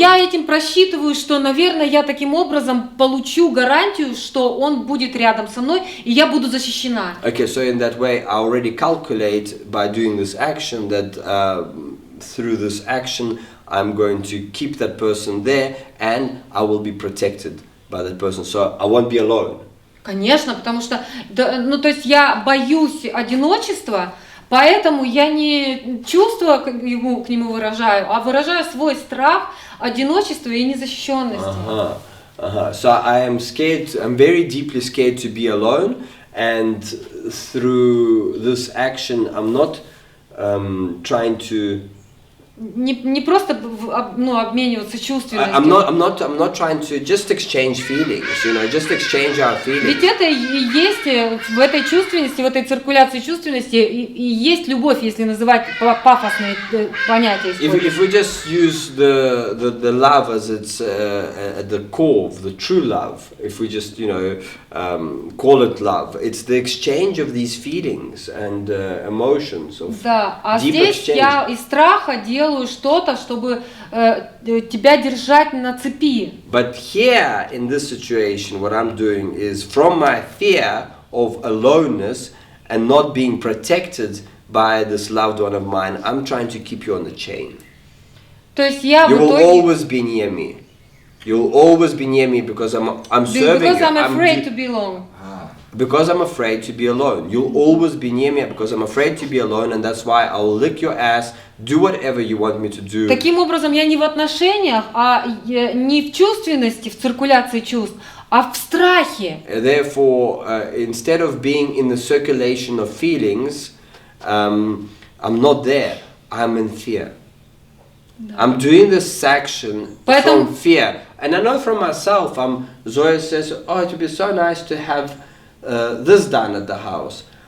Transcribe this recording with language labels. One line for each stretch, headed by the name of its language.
Russian: И я этим просчитываю, что, наверное, я таким образом получу гарантию, что он будет рядом со мной, и я буду защищена.
English: Okay, so in that way, I already calculate by doing this action that through this action, I'm going to keep that person there, and I will be protected by that person, so I won't be alone.
Russian: Конечно, потому что, то есть я боюсь одиночества, поэтому я не чувства к нему выражаю, а выражаю свой страх одиночества и незащищенности.
English: So I am scared, I'm very deeply scared to be alone, and through this action I'm not trying to
Russian: Не просто обмениваться чувственностью.
English: I'm not trying to just exchange feelings, just exchange our feelings.
Russian: Ведь это и есть в этой чувственности, в этой циркуляции чувственности и есть любовь, если называть пафосные понятия.
English: If we just use the love as its at the core of the true love, if we just call it love, it's the exchange of these feelings and emotions of deep
Russian: здесь
English: exchange.
Russian: Я из страха делаю что-то, чтобы тебя держать на цепи.
English: But here in this situation, what I'm doing is from my fear of aloneness and not being protected by this loved one of mine, I'm trying to keep you on the chain.
Russian: То есть я
English: You will always be near me. You'll always be near me because I'm serving you. Because I'm afraid to be alone. Because I'm afraid to be alone. You'll always be near me because I'm afraid to be alone, and that's why I'll lick your ass, do whatever you want me to do.
Russian: Таким образом, я не в отношениях, а не в чувственности, в циркуляции чувств, а в страхе.
English: Therefore, instead of being in the circulation of feelings, I'm not there. I'm in fear. I'm doing this action from fear. And I know from myself, Zoya says, oh, it would be so nice to have this done at the house.